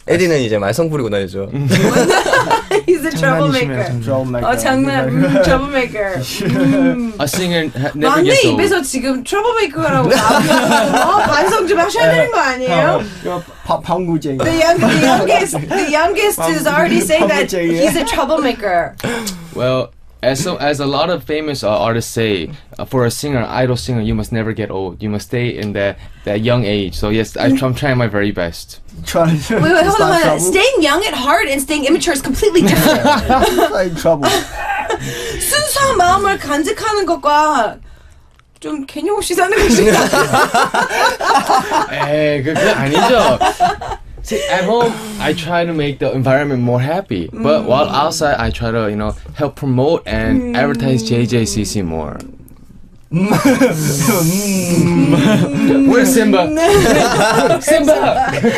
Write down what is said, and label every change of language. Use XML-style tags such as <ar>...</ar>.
<ko>에디는 이제 말썽 부리고 다니죠.</ko> <en>He's a troublemaker. Troublemaker. troublemaker. A singer never</en> <ko>막내</ko> <en>gets old.</en> <ko>입에서 지금 troublemaker라고 나오면 반성 좀 하셔야 되는 거 아니에요? 방구쟁이.</ko> <en>The youngest is already saying that he's a troublemaker. Well, as a lot of famous artists say, for a singer, idol singer, you must never get old. You must stay in that young age. So yes, I'm trying my very best. Trying to Wait, hold on. Staying young at heart and staying immature is completely different. in trouble.</en> <ko>순수한 마음을 간직하는 것과 좀 개념 없이 사는 것이 에이, 그건 아니죠.</ko> <en>See, at home, I try to make the environment more happy. But while outside, I try to, help promote and advertise JJCC more. Where's Simba? Simba!</en>